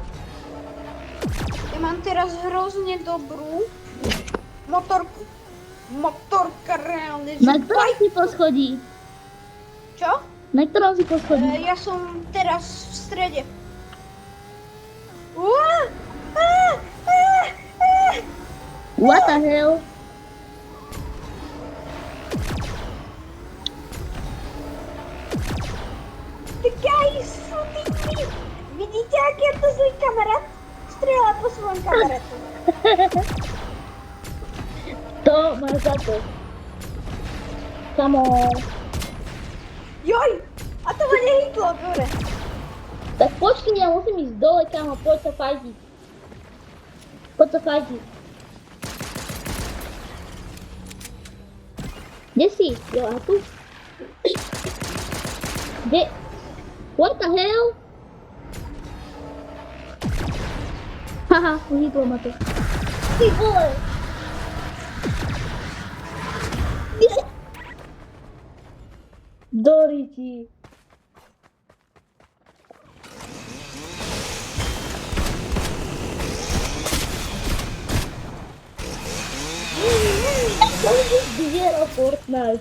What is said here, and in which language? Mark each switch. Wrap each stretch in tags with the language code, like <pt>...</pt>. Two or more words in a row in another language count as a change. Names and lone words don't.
<sk>Ja mám teraz hrozne dobrú motorku. Motorka reálne. Na ktorom si poschodí? Čo? Na ktorom si poschodí? Ja som teraz v strede. Uá! Á! Á! Á!</sk> <en>What the hell? The guy is shooting me!</en> <sk>Vidíte, jak je to zlý kamarát? Strieľa po svojom kamarátu. To máš za to.</sk> <en>Come on.</en> <sk>Joj! A to ma nehýtlo, dobre. Tak počkej, ja musím ísť dole, kamo, poď sa fajtiť. Poď sa fajtiť. Kde si? Jo, a tu? Kde?</sk> <en>What the hell?</en> <sk>Haha, uhýtlo ma to. Ty vole! Doriti. Vyzeral Fortnite.</sk>